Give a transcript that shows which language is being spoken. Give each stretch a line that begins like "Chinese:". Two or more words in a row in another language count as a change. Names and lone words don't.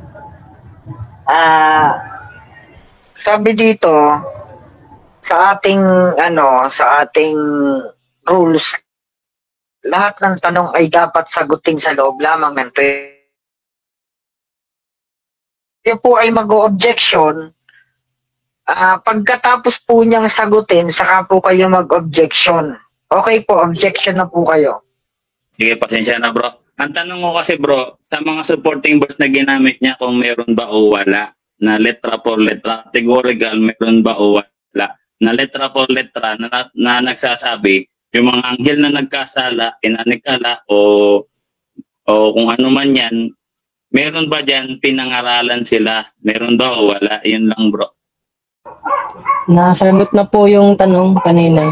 Filipino: Sabi dito, sa ating rules, lahat ng tanong ay dapat sagutin sa loob lamang ng Yung po ay mag-o-objection, pagkatapos po niyang sagutin, saka po kayo mag-objection. Okay po, objection na po kayo. Sige, pasensya na bro. Ang tanong ko kasi bro, sa mga
English: supporting verse
Filipino: na ginamit niya kung meron ba o wala, na
Spanish: letra por letra,
Filipino: categorical, meron ba o wala, na
Spanish: letra por letra
Filipino: na nagsasabi, yung mga anghel na nagkasala, inanikala, o kung ano man yan, meron ba dyan pinangaralan sila? Meron ba o wala? Yun lang bro. Nasagot na po yung tanong kanina.